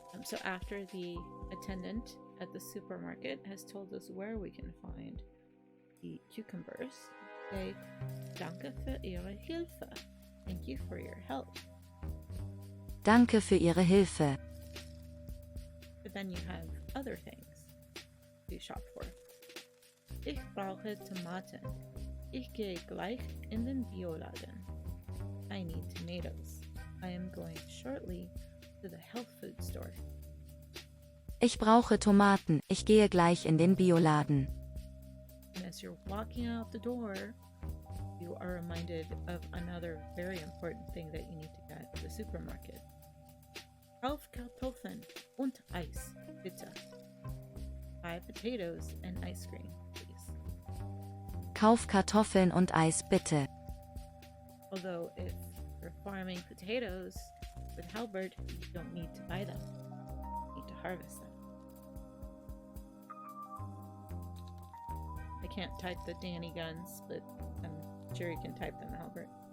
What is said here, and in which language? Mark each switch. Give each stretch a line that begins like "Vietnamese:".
English: So after the attendant at the supermarket has told us where we can find the cucumbers, say,
German: Danke für Ihre Hilfe.
English: Thank you for your help.
German: Danke für Ihre Hilfe.
English: But then you have other things to shop for.
German: Ich brauche Tomaten. Ich gehe gleich in den Bioladen.
English: I need tomatoes. I am going shortly to the health food store.
German: Ich brauche Tomaten, ich gehe gleich in den Bioladen.
English: And as you're walking out the door, you are reminded of another very important thing that you need to get at the supermarket.
German: Kauf Kartoffeln und Eis, bitte.
English: Buy potatoes and ice cream, please.
German: Kauf Kartoffeln und Eis bitte.
English: Although if you're farming potatoes with Halbert, you don't need to buy them. You need to harvest them. I can't type the Danny Guns, but I'm sure you can type them, Albert.